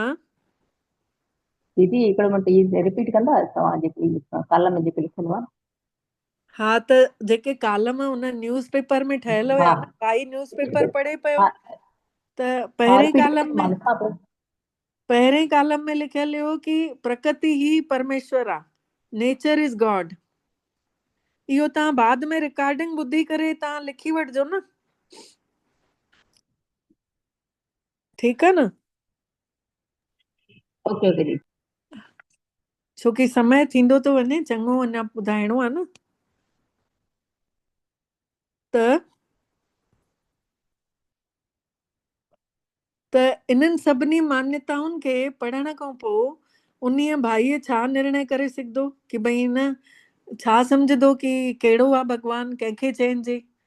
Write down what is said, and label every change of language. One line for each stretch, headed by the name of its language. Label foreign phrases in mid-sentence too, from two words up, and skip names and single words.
Sindhi: दीदी हिकिड़ो मिंट इहे रिपीट कंदा तव्हां जेके कालम में जेके लिखियल हुआ? हा त जेके कालम उन न्यूज़पेपर में ठहियल हुया हा न, काई न्यूज़पेपर पढ़े पियो हा त हा, पहिरें रिपीट कालम में मां लिखां पई। पहिरें कालम में लिखियल हुयो कि प्रकृति ही परमेश्वर आहे,
English: Nature is God.
Sindhi: इहो तव्हां बाद में रिकॉर्डिंग ॿुधी करे तव्हां लिखी वठिजो न, ठीकु आहे न।
English: OK OK दीदी।
Sindhi: छोकी समय थींदो थो वञे, चङो अञा ॿुधाइणो आहे न। त इन्हनि सभिनी मान्यताउनि खे पढ़ण खां पोइ उन्हीअ भाईअ छा निर्णय करे सघंदो कि भई न, छा सम्झंदो कि कहिड़ो आहे भॻवानु, कंहिंखे चइजे।